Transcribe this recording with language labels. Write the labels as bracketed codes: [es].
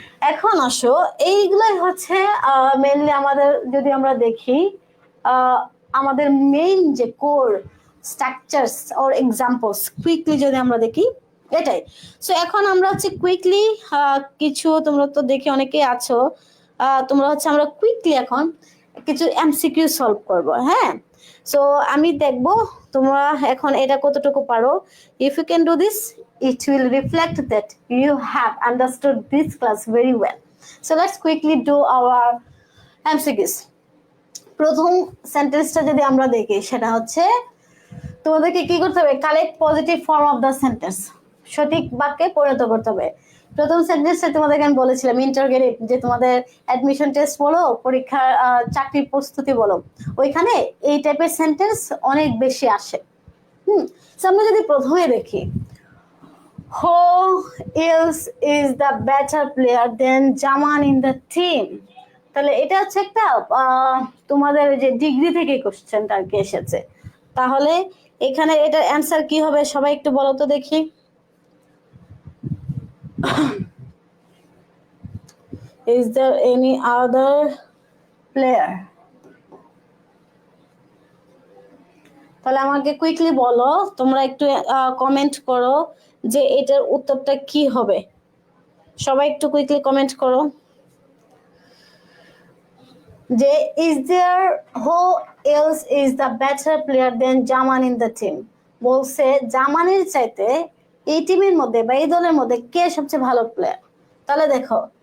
[bn] এখন আসো, এইগুলাই হচ্ছে মেইনলি আমাদের যদি আমরা দেখি আমাদের মেইন যে core structures or examples, quickly যদি আমরা দেখি এটাই। সো এখন আমরা হচ্ছে কুইকলি কিছু, তোমরা তো দেখে অনেকেই আছো, তোমরা হচ্ছে আমরা কুইকলি এখন কিছু এমসিকিউ সলভ করব, হ্যাঁ। সো আমি দেখবো তোমরা এখন এটা কতটুকু পারো। [en] If you can do this, it will reflect that you have understood this class very well. So let's quickly do our MCQs. [bn] প্রথম সেন্টেন্সটা যদি আমরা দেখি, সেটা হচ্ছে তোমাদেরকে কি করতে হবে, [en] collect positive form of the sentence, [bn] সঠিক বাক্যে পরিণত করতে হবে। প্রথম সেন্টেন্সে তোমাদেরকে আমি বলেছিলাম ইন্টারোগেটিভ, যে তোমাদের অ্যাডমিশন টেস্ট বলো, পরীক্ষার চাকরির প্রস্তুতি বলো, ওইখানে এই টাইপের সেন্টেন্স অনেক বেশি আসে। আমরা যদি প্রথমে দেখি, [en] who else is the better player than Zaman in the team, [bn] তাহলে এটা হচ্ছে একটা তোমাদের যে ডিগ্রি থেকে কোশ্চেনটা আর কি এসেছে, তাহলে এখানে এটার অ্যান্সার কি হবে সবাই একটু বলো তো দেখি। [en] Is there any other player? [bn] তাহলে আমাকে কুইকলি বলো, তোমরা একটু কমেন্ট করো যে এটার উত্তরটা কি হবে, সবাই একটু কুইকলি কমেন্ট করো যে [en] is there who else is the better player than Zaman in the team, [bn] বলছে জামানের চাইতে এই টিমের মধ্যে বা এই দলের মধ্যে কে সবচেয়ে ভালো প্লেয়ার। তাহলে দেখো